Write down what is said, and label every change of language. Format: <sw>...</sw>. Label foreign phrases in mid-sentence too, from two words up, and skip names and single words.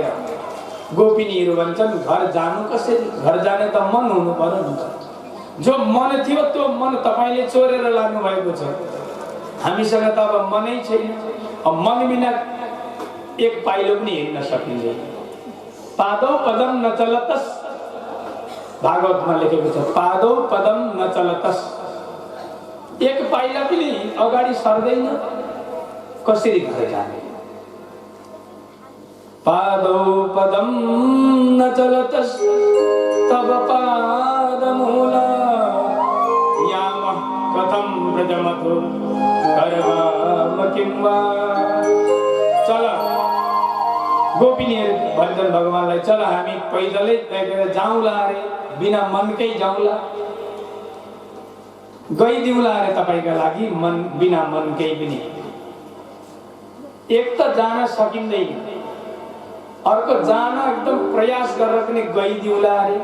<ne>गोपिनीहरू भन्छन् घर जानु कसरी, घर जाने त मन हुनु पर्यो नि। जो मन थियो त्यो मन तपाईले चोरेर लानु भएको छ। हामीसँग त अब मनै छैन। अब मन बिना एक पाइलो पनि हिँड्न सकिँदैन।</ne> <sa>पादौ पदम न चलतस,</sa> <ne>भागवतमा लेखेको छ</ne> <sa>पादौ पदम न चलतस।</sa> <ne>एक पाइला पनि अगाडि सर्दैन, कसरी घर जाने।</ne> <sa>पादौ पदम न चलतस तव पादमूला यामः कथं व्रजमथो करवाम किं वा।</sa> <ne>चल गोपिनीहरू भन्छन् भगवानलाई चल हामी पैदलै जाउँला अरे, बिना मनकै जाउँला, गइदिउँला अरे तपाईका लागि मन बिना मनकै पनि। एक त जान सकिँदैन, अर्को जान एकदम प्रयास गरेर पनि गइदिउँला अरे।</ne>